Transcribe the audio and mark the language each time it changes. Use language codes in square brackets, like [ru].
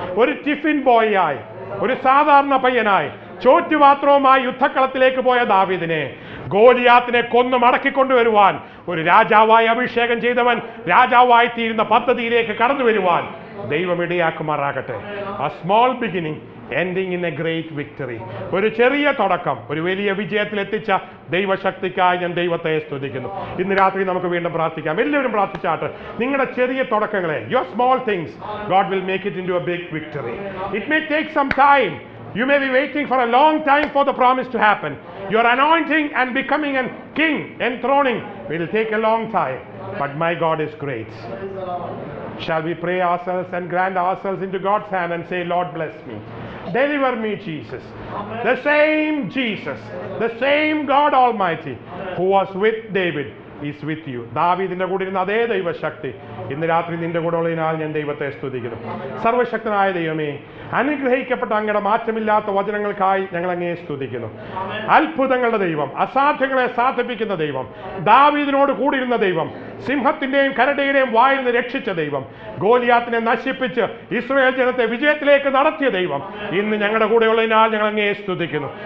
[ml] ഒരു ടിഫിൻ ബോയിയായി, ഒരു സാധാരണ പയ്യനായി, ചോറ്റുപാത്രവുമായി യുദ്ധക്കളത്തിലേക്ക് പോയ ദാവീദിനെ ഗോലിയാത്തിനെ കൊന്നു മടക്കിക്കൊണ്ടുവരുവാൻ, ഒരു രാജാവായി അഭിഷേകം ചെയ്തവൻ രാജാവായി തീരുന്ന പദ്ധതിയിലേക്ക് കടന്നു വരുവാൻ ദൈവം ഇടയാക്കുമാറാകട്ടെ. [en] A small beginning ending in a great victory. [ml] ഒരു ചെറിയ തുടക്കം ഒരു വലിയ വിജയത്തിൽ എത്തിച്ച ദൈവശക്തിക്കായി ഞാൻ ദൈവത്തെ സ്തുതിക്കുന്നു. ഇന്ന് രാത്രി നമുക്ക് വീണ്ടും പ്രാർത്ഥിക്കാം. എല്ലാവരും പ്രാർത്ഥിച്ചാട്ട്. നിങ്ങളുടെ ചെറിയ തുടക്കങ്ങളെ, [en] your small things, God will make it into a big victory. It may take some time. You may be waiting for a long time for the promise to happen. Your anointing and becoming a king, enthroning, will take a long time. But my God is great. Shall we pray ourselves and grant ourselves into God's hand and say, Lord, bless me. Deliver me, Jesus. The same Jesus, the same God Almighty who was with David is with you. [ml] ദാവീദിന്റെ കൂടെ ഇരുന്ന അതേ ദൈവശക്തി ഇന്ന് രാത്രി നിന്റെ കൂടെ ഉള്ളതിനാൽ ഞാൻ ദൈവത്തെ സ്തുതിക്കുന്നു. സർവശക്തനായ ദൈവമേ, അനുഗ്രഹിക്കപ്പെട്ട അങ്ങയുടെ മാറ്റമില്ലാത്ത വചനങ്ങൾക്കായി ഞങ്ങൾ അങ്ങയെ സ്തുതിക്കുന്നു. അത്ഭുതങ്ങളുടെ ദൈവം, അസാധ്യങ്ങളെ സാധിപ്പിക്കുന്ന ദൈവം, ദാവീദിനോട് കൂടിയിരുന്ന ദൈവം, സിംഹത്തിന്റെയും കരടിയുടെയും വായിൽ നിന്ന് രക്ഷിച്ച ദൈവം, ഗോലിയാത്തിനെ നശിപ്പിച്ച് ഇസ്രായേൽ ജനത്തെ വിജയത്തിലേക്ക് നടത്തിയ ദൈവം ഇന്ന് ഞങ്ങളുടെ കൂടെ ഉള്ളതിനാൽ ഞങ്ങൾ അങ്ങയെ സ്തുതിക്കുന്നു.